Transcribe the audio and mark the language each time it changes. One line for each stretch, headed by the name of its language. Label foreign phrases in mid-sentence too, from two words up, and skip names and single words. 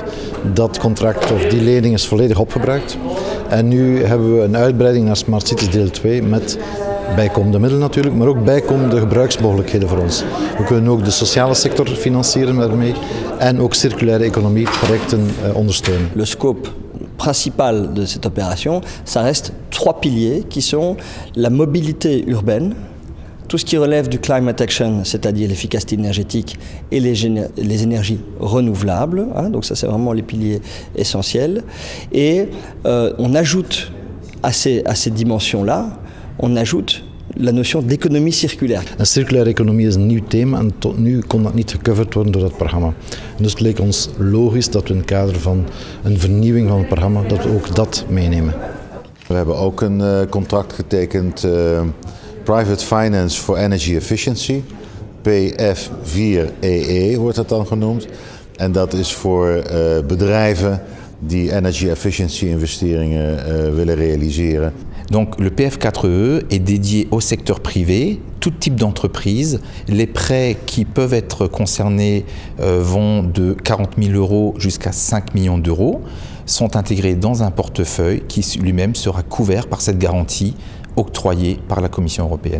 Dutch: Dat contract of die lening is volledig opgebruikt. En nu hebben we een uitbreiding naar Smart Cities deel 2 met bijkomende middelen natuurlijk, maar ook bijkomende gebruiksmogelijkheden voor ons. We kunnen ook de sociale sector financieren daarmee en ook circulaire economie projecten ondersteunen.
French: Le scope principal de cette opération, ça reste 3 piliers qui sont la mobilité urbaine, tout ce qui relève du
English: climate action,
French: c'est-à-dire l'efficacité énergétique et les énergies renouvelables. Hein, donc ça, c'est vraiment les piliers essentiels. Et on ajoute à ces dimensions-là, on ajoute la notion d'économie circulaire.
Dutch: Een circulaire economie is een nieuw thema en tot nu kon dat niet gecoverd worden door dat programma. Dus het leek ons logisch dat we in het kader van een vernieuwing van het programma dat we ook dat meenemen. We hebben ook een contract getekend Private Finance for Energy Efficiency, PF4EE wordt dat dan genoemd. En dat is voor bedrijven die
English: energy efficiency
Dutch: investeringen willen realiseren.
French: Donc le PF4EE est dédié au secteur privé, tout type d'entreprise. Les prêts qui peuvent être concernés vont de 40 000 € jusqu'à 5 millions d'euros, sont intégrés dans un portefeuille qui lui-même sera couvert par cette garantie octroyée par la Commission européenne.